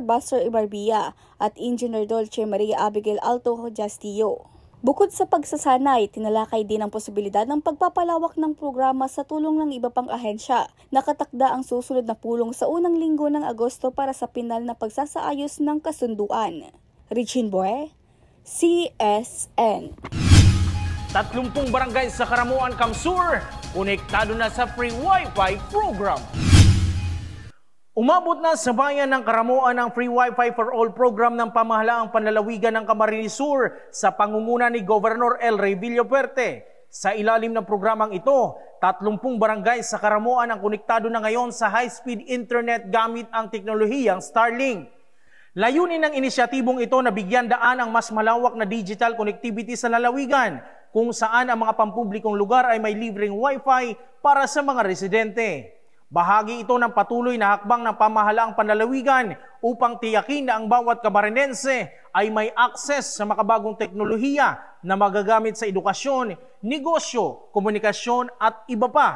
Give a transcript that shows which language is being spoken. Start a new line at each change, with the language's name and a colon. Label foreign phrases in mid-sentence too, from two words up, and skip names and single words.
Filipino: Buster Ibarbia at Engineer Dolce Maria Abigail Alto Jastillo. Bukod sa pagsasanay, tinalakay din ang posibilidad ng pagpapalawak ng programa sa tulong ng iba pang ahensya. Nakatakda ang susunod na pulong sa unang linggo ng Agosto para sa pinal na pagsasaayos ng kasunduan. Regine Boy, CSN. 30 barangay sa Karamuan, Camsur, konektado na sa
English: free Wi-Fi
Filipino: program. Umabot na sa bayan ng Karamuan ang Free Wi-Fi for All program ng pamahalaang panlalawigan ng Camarines Sur sa pangunguna ni Governor Elre Villafuerte. Sa ilalim ng programang ito, 30 barangay sa Karamuan ang konektado na ngayon sa
English: high-speed internet
Filipino: gamit ang teknolohiyang Starlink. Layunin ng inisyatibong ito na bigyan daan ang mas malawak na
English: digital connectivity
Filipino: sa lalawigan, kung saan ang mga pampublikong lugar ay may libreng Wi-Fi para sa mga residente. Bahagi ito ng patuloy na hakbang ng pamahalaang panlalawigan upang tiyakin na ang bawat Camarinense ay may access sa makabagong teknolohiya na magagamit sa edukasyon, negosyo, komunikasyon at iba pa.